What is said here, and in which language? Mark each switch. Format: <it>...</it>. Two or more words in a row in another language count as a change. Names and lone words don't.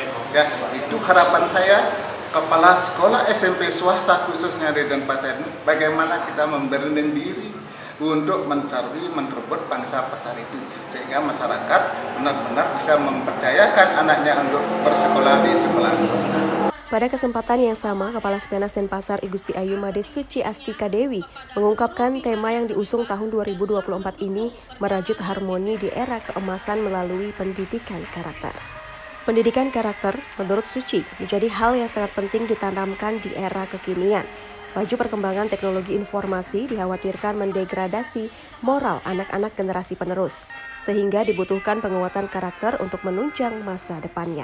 <id>Ya, itu harapan saya kepala sekolah SMP swasta khususnya di Denpasar ini, bagaimana kita memberanikan diri untuk merebut pangsa pasar itu, sehingga masyarakat benar-benar bisa mempercayakan anaknya untuk bersekolah di sekolah swasta. Pada kesempatan yang sama, Kepala Spenas Denpasar I Gusti Ayu Made Suci Astika Dewi mengungkapkan tema yang diusung tahun 2024 ini merajut harmoni di era keemasan melalui pendidikan karakter. Pendidikan karakter, menurut Suci, menjadi hal yang sangat penting ditanamkan di era kekinian. Laju perkembangan teknologi informasi dikhawatirkan mendegradasi moral anak-anak generasi penerus, sehingga dibutuhkan penguatan karakter untuk menunjang masa depannya.</id>